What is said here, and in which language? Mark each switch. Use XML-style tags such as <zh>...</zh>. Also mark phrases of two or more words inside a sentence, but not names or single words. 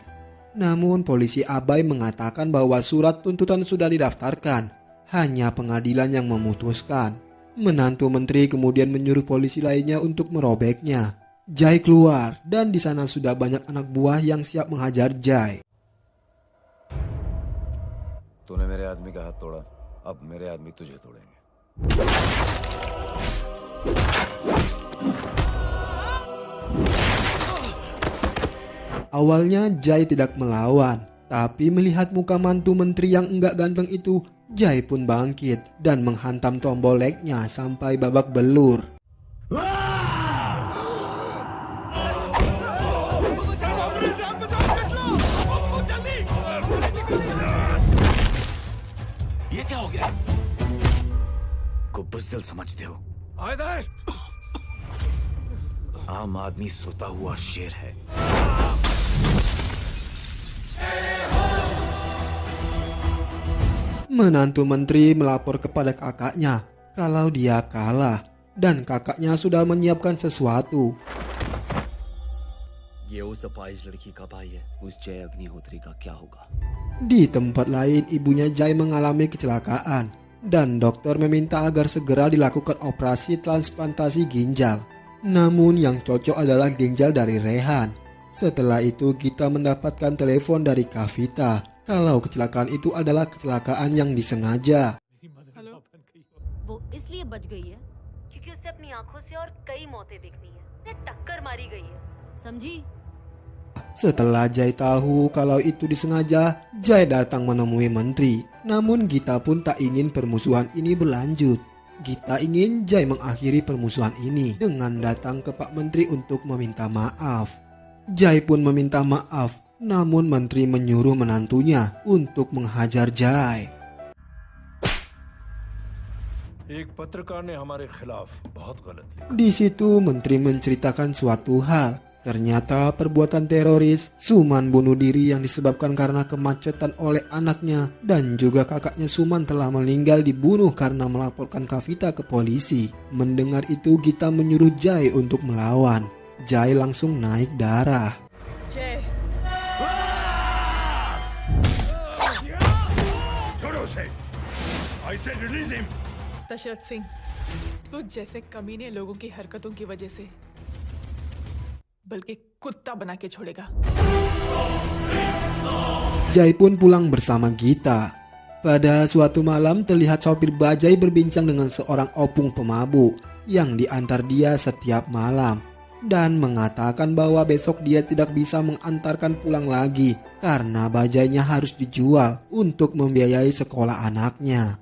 <id>Namun polisi abai mengatakan bahwa surat tuntutan sudah didaftarkan, hanya pengadilan yang memutuskan. Menantu menteri kemudian menyuruh polisi lainnya untuk merobeknya. Jai keluar dan di sana sudah banyak anak buah yang siap menghajar Jai.</id> <hi>तूने मेरे आदमी का हाथ तोड़ा, अब मेरे आदमी तुझे तोड़ेंगे।</hi> <id>Awalnya Jai tidak melawan, tapi melihat muka mantu menteri yang enggak ganteng itu, Jai pun bangkit dan menghantam tombol legnya sampai babak belur.</id> <hi>ये क्या हो गया? को बुज़दिल समझते हो? हैदर! आम आदमी सोता हुआ शेर है।</hi> <id>Menantu menteri melapor kepada kakaknya kalau dia kalah dan kakaknya sudah menyiapkan sesuatu.</id> <hi>ये उस अपाहिज लड़की का भाई है, उस जय अग्निहोत्री का क्या होगा?</hi> <id>Di tempat lain, ibunya Jai mengalami kecelakaan dan dokter meminta agar segera dilakukan operasi transplantasi ginjal. Namun yang cocok adalah ginjal dari Rehan. Setelah itu Gita mendapatkan telepon dari Kavita kalau kecelakaan itu adalah kecelakaan yang disengaja.</id> <hi>वो इसलिए बच गई है क्योंकि उसे अपनी आंखों से और कई मौतें देखनी है। उसे टक्कर मारी गई है, समझी?</hi> <id>Setelah Jai tahu kalau itu disengaja, Jai datang menemui menteri. Namun Gita pun tak ingin permusuhan ini berlanjut. Gita ingin Jai mengakhiri permusuhan ini dengan datang ke Pak Menteri untuk meminta maaf. Jai pun meminta maaf, namun menteri menyuruh menantunya untuk menghajar Jai.</id> <hi>एक पत्रकार ने हमारे खिलाफ बहुत गलत लिखा।</hi> <id>Di situ menteri menceritakan suatu hal. Ternyata perbuatan teroris, Suman bunuh diri yang disebabkan karena kemacetan oleh anaknya, dan juga kakaknya Suman telah meninggal dibunuh karena melaporkan Kavita ke polisi. Mendengar itu Gita menyuruh Jai untuk melawan. Jai langsung naik darah.</id> <hi>जय छोड़ो उसे।</hi> <en>I said release him.</en> <hi>दशरथ सिंह, तू जैसे कमीने लोगों की हरकतों की वजह से बल्कि कुत्ता बना के छोड़ेगा।</hi> <id>Jai pun pulang bersama Gita. Pada suatu malam terlihat sopir bajai berbincang dengan seorang opung pemabuk yang diantar dia setiap malam dan mengatakan bahwa besok dia tidak bisa mengantarkan pulang lagi karena bajainya harus dijual untuk membiayai sekolah anaknya.</id>